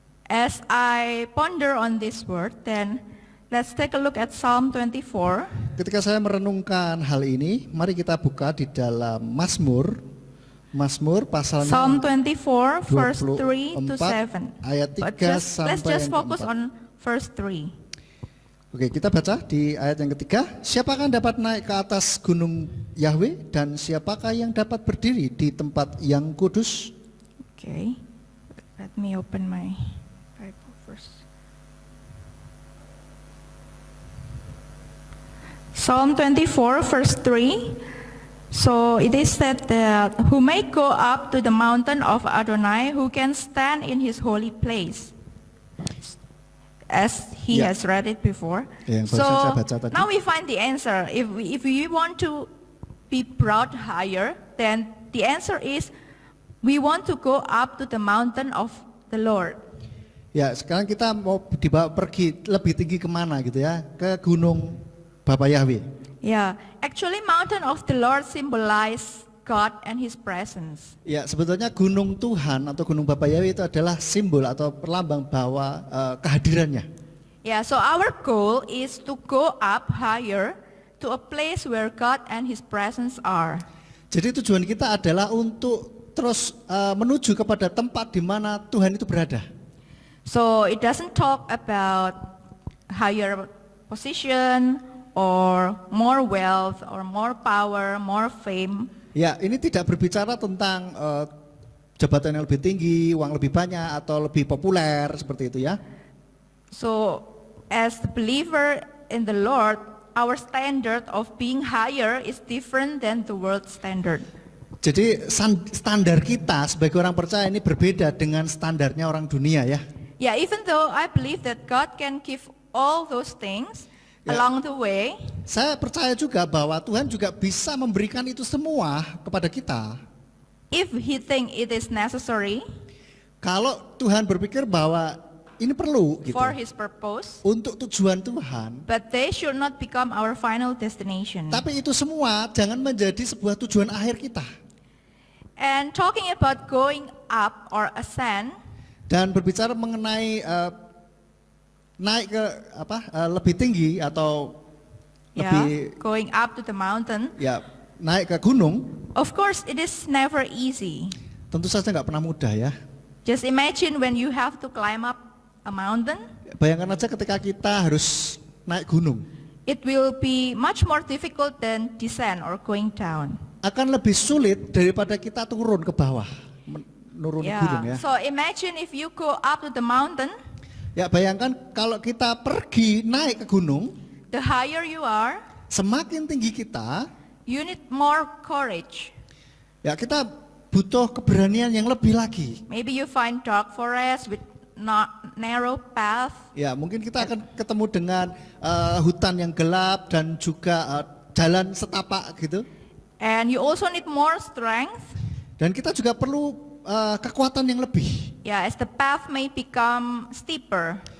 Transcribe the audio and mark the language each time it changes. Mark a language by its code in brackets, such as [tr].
[en] As I ponder on this word, then let's take a look at Psalm 24. [id] Ketika saya merenungkan hal ini, mari kita buka di dalam Mazmur pasalnya [en] Psalm 24, verse 3 to 7. [id] 24 ayat 3 [en] But let's [id] sampai [en] just [id] yang [en] focus [id] keempat. [en] on verse 3. [id] Oke, kita baca di ayat yang ketiga. Siapakah yang dapat naik ke atas gunung Yahweh dan siapakah yang dapat berdiri di tempat yang kudus? [en] Okay, let me open my Bible first. Psalm 24, verse 3. So it is said that, who may go up to the mountain of Adonai, who can stand in his holy place. As he [id] Ya. [en] has read it before. [id] Ya, yang [en] So [id] barusan saya baca tadi. [en] now we find the answer. If we want to be brought higher, then the answer is we want to go up to the mountain of the Lord. [id] Ya, sekarang kita mau dibawa pergi lebih tinggi kemana gitu ya? Ke gunung Bapa Yahweh. [en] Yeah, actually mountain of the Lord symbolize God and his presence. [id] Ya, sebetulnya gunung Tuhan atau gunung Bapa Yahweh itu adalah simbol atau perlambang bahwa kehadirannya. [en] Yeah, so our goal is to go up higher to a place where God and his presence are. [id] Jadi tujuan kita adalah untuk terus menuju kepada tempat di mana Tuhan itu berada. [en] So it doesn't talk about higher position or more wealth or more power, more fame. [id] Ya, ini tidak berbicara tentang jabatan yang lebih tinggi, uang lebih banyak atau lebih populer seperti itu ya. [en] So as the believer in the Lord, our standard of being higher is different than the world standard. [id] Jadi standar kita sebagai orang percaya ini berbeda dengan standarnya orang dunia ya. [en] Yeah, even though I believe that God can give all those things Yeah. along the way, [id] Saya percaya juga bahwa Tuhan juga bisa memberikan itu semua kepada kita. [en] if He think it is necessary [id] Kalau Tuhan berpikir bahwa ini perlu gitu. [en] for His purpose, [id] Untuk tujuan Tuhan. [en] but they should not become our final destination. [id] Tapi itu semua jangan menjadi sebuah tujuan akhir kita. [en] And talking about going up or ascend, [id] Dan berbicara mengenai naik ke lebih tinggi atau lebih [en] going up to the mountain, [id] ya naik ke gunung, [en] of course it is never easy. [id] tentu saja nggak pernah mudah ya. [en] Just imagine when you have to climb up a mountain, [id] Bayangkan aja ketika kita harus naik gunung, [en] it will be much more difficult than descend or going down. [id] akan lebih sulit daripada kita turun ke bawah, menuruni gunung ya. [en] So imagine if you go up to the mountain, [id] Ya bayangkan kalau kita pergi naik ke gunung, [en] the higher you are, [id] semakin tinggi kita, [en] you need more courage. [id] ya kita butuh keberanian yang lebih lagi. [en] Maybe you find dark forest with not narrow path, [id] Ya mungkin kita akan ketemu dengan hutan yang gelap dan juga jalan setapak gitu. [en] and you also need more strength. [id] Dan kita juga perlu kekuatan yang lebih. [en] Yeah, as the path may become steeper.